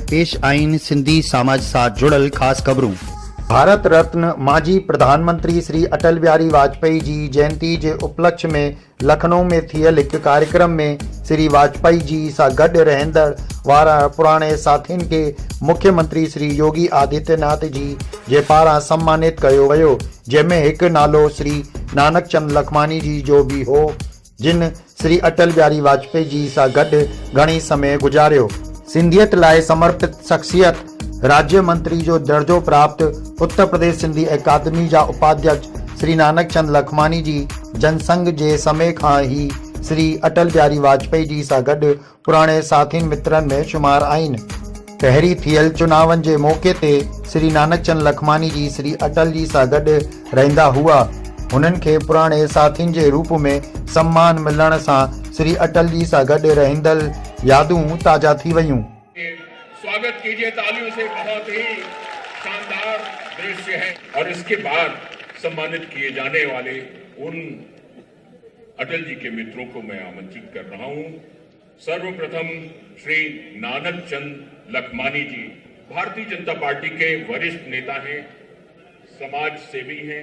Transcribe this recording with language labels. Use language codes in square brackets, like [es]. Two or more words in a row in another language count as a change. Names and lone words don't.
[sd] पेश आइन सिंधी समाज सां जुड़ल खास खबरूं। भारत रत्न माजी प्रधानमंत्री श्री अटल बिहारी वाजपेयी जी जयंती [hi] के उपलक्ष्य में [sd] लखनऊ में थियल एक कार्यक्रम में श्री वाजपेयी जी सां गॾु रहंदड़ वारा पुराने साथियुनि के मुख्यमंत्री श्री योगी आदित्यनाथ जी जे पारां सम्मानित किया वियो, जंहिंमें एक नालो श्री नानक चंद लखमानी जी जो भी हो, जिन श्री अटल बिहारी वाजपेयी जी सां गॾु घणी समय गुजारियो। सिंधियत लाइ समर्पित शख्सियत राज्य मंत्री जो दर्जो प्राप्त उत्तर प्रदेश सिंधी अकादमी जा उपाध्यक्ष श्री नानक चंद लखमानी जी जनसंघ जे समय खां ही श्री अटल बिहारी वाजपेयी जी सां गॾु पुराने साथियुनि मित्रनि में शुमार आहिनि। पहिरीं थियल चुनावनि जे मौके ते श्री नानक चंद लखमानी जी श्री अटल जी सां गॾु रहंदा हुआ। उन्हनि खे पुराने साथियुनि जे रूप में सम्मान मिलण सां श्री अटल जी सां गॾु रहंदड़ यादूं ताज़ा थी वयूं। [hi] स्वागत कीजिए तालियों से। बहुत ही शानदार दृश्य है। और इसके बाद सम्मानित किए जाने वाले उन अटल जी के मित्रों को मैं आमंत्रित कर रहा हूं। सर्वप्रथम श्री नानक चंद लखमानी जी भारतीय जनता पार्टी के वरिष्ठ नेता हैं, समाज सेवी हैं।